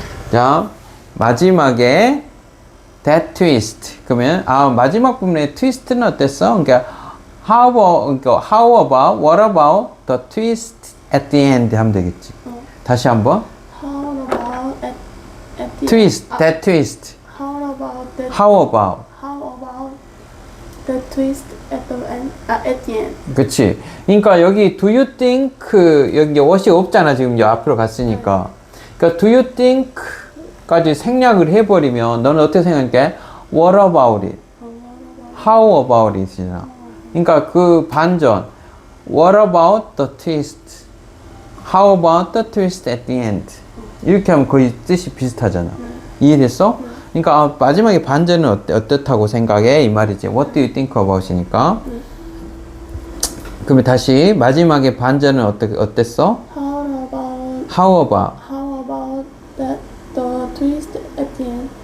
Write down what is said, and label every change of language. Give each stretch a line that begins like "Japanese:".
Korean: 자, 마지막에
English: that twist.
Korean: 그러면 마지막 부분의 트위스트는 어땠어? 그러니까
English: how about what about the twist at the end
Korean: 하면 되겠지. 다시 한번.
English: How about at the twist, that twist. How about that? How about? How about the twist at the end? At the end.
Korean: 그치. 그러니까 여기
English: do you think
Korean: 여기 what이 없잖아 지금 이제 앞으로 갔으니까. 그러니까 do you think까지 생략을 해버리면 너는 어떻게 생각해?
English: What about it? How about it이잖아.
Korean: 그러니까 그 반전.
English: What about the twist? How about the twist at the end?
Korean: 이렇게 하면 거의 뜻이 비슷하잖아. 이해됐어? 그러니까 마지막에 반전은 어떻다고 생각해? 이 말이지.
English: What do you think about
Korean: 이니까. 그러면 다시 마지막에 반전은 어땠어?
English: How about that the twist at the end?